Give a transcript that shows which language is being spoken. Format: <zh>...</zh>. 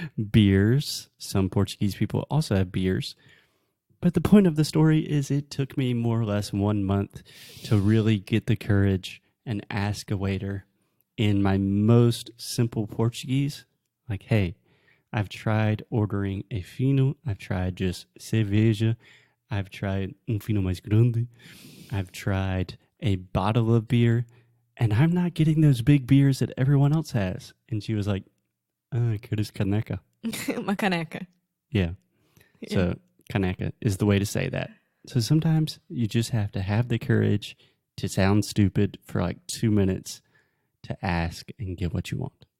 <en>Beers. Some Portuguese people also have beers. But the point of the story is it took me more or less 1 month to really get the courage and ask a waiter in my most simple Portuguese, like, hey, I've tried ordering a fino. I've tried just cerveja. I've tried</en> <pt>um fino mais grande.</pt> <en>I've tried a bottle of beer. And I'm not getting those big beers that everyone else has. And she was like,</en> <pt>queres caneca? Uma caneca.</pt> <en>Yeah. So caneca is the way to say that. So sometimes you just have to have the courage to sound stupid for like 2 minutes to ask and get what you want.</en>